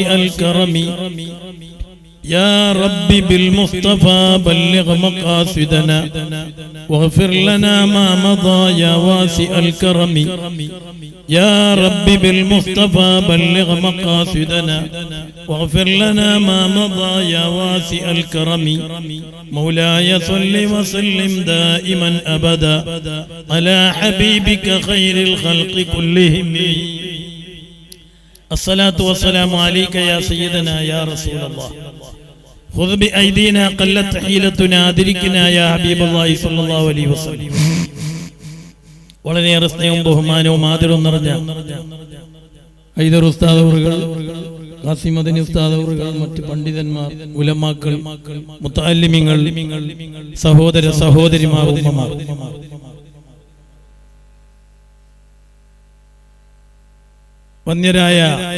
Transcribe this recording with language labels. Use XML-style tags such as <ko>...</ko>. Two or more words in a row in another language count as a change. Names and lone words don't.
<ar>الكرم يا رب بالمصطفى بلغ مقاصدنا واغفر لنا ما مضى يا واسع الكرم يا رب بالمصطفى بلغ مقاصدنا واغفر لنا ما مضى يا واسع الكرم مولاي صل وسلم دائما أبدا على حبيبك خير الخلق كلهم الصلاة والسلام عليك يا سيدنا يا رسول الله خذ بأيدينا قلت حيلتنا أدركنا يا حبيب الله صلى الله عليه وسلم</ar> <ml>വളരെയേറെ സ്നേഹവും ബഹുമാനവും ആദരവും നിറഞ്ഞ ഹൈദർ ഉസ്താദ് അവറുകൾ, ഖാസിം മദനി ഉസ്താദ് അവറുകൾ, മറ്റ് പണ്ഡിതന്മാർ, ഉലമാക്കൾ, മുത്തഅല്ലിമീങ്ങൾ, സഹോദര സഹോദരിമാർ, ഉമ്മമാർ, വന്യരായ</ml>